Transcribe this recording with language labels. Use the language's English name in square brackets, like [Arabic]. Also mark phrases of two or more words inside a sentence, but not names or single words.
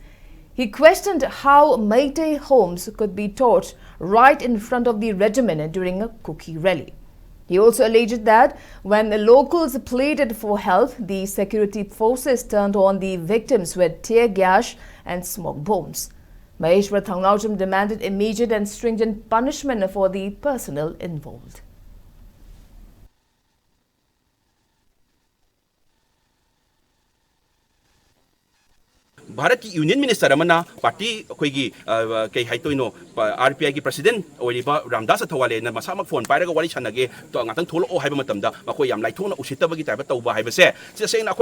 [English] He questioned how Meitei homes could be torched right in front of the regiment during a Kuki rally. He also alleged that when the locals pleaded for help, the security forces turned on the victims with tear gas and smoke bombs. Maheshwar demanded immediate and stringent punishment for the personnel involved. [Manipuri] Bharat ki [English] Union Minister [Manipuri] amana party akoigi kay haitoino RPI ki president oriba Ramdas Athwale na masamak phone pairaga wari chanage to ngatang tholo o haiba matamda makoi yam laithona usittabagi taiba tauba haibase se na akoi